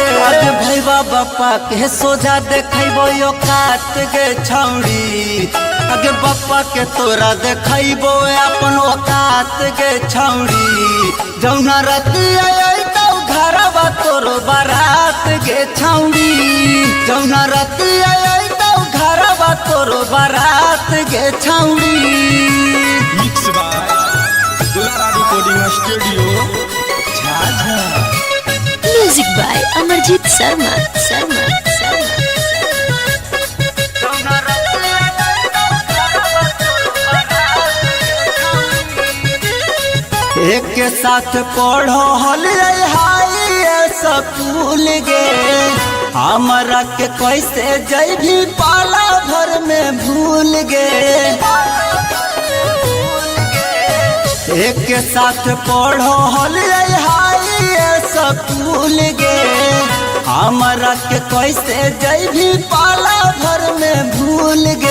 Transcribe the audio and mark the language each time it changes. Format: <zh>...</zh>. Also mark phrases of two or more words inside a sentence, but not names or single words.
<anp>आज भैया बापा के सोझा देखैबो यो कात गे छौड़ी अगे बापा के तोरा देखैबो अपन औकात गे छौड़ी जौना रतिया अइतौ घरवा तोरो बारात गे छौड़ी जौना रतिया अइतौ घरवा तोरो बारात गे छौड़ी।</anp> <en>Mix by Dulara Recording Studio Jhajha. Music by Amarjit Sharma. Sharma.</en> <anp>एक के साथ पढ़ो हलियै</anp> <en>high school</en> <anp>गे हमरा के कैसे जइभी पाला भर में भूल गे। एक के साथ पढ़ो हलियै</anp> <en>high school</en> <anp>गे हमरा के कैसे जइभी पाला भर में भूल गे।</anp>